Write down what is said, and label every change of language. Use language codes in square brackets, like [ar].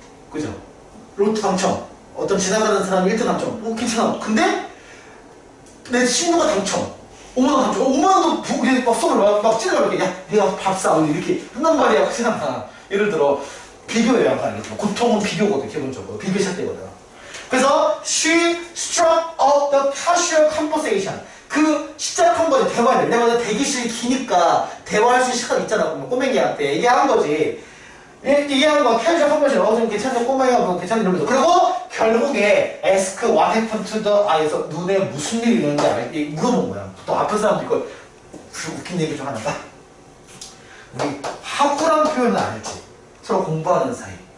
[ko] 그죠? 로또 당첨. 어떤 지나가는 사람이 1등 당첨. 괜찮아. 근데 내 친구가 당첨. 5만원 당첨. 5만원도 우리 막 손을 막 찔러 이렇게. 야, 내가 밥 사. 이렇게 한단 말이야. 그렇잖아. 예를 들어, 비교예요. 알겠죠? 고통은 비교거든, 기본적으로. 비교 시작되거든. 그래서 [en] she struck up the casual conversation. [ko] 그 시작한 거지, 대화를. 왜냐면 대기실이 기니까 대화할 수 있는 시간 있잖아. 그러면 꼬맹이한테 얘기한 거지. 얘기한 거, 캐주얼 컨버션. 좀 괜찮냐, 꼬맹이야, 뭐 괜찮냐, 이러면서. 그리고 결국에 [en] ask what happened to the eye [ko] 에서 눈에 무슨 일이 있는지 물어본 거야. 또 앞에 사람도 이거 웃긴 얘기 좀 하나 봐. 우리 하구란 표현은 알지? 서로 공부하는 사이.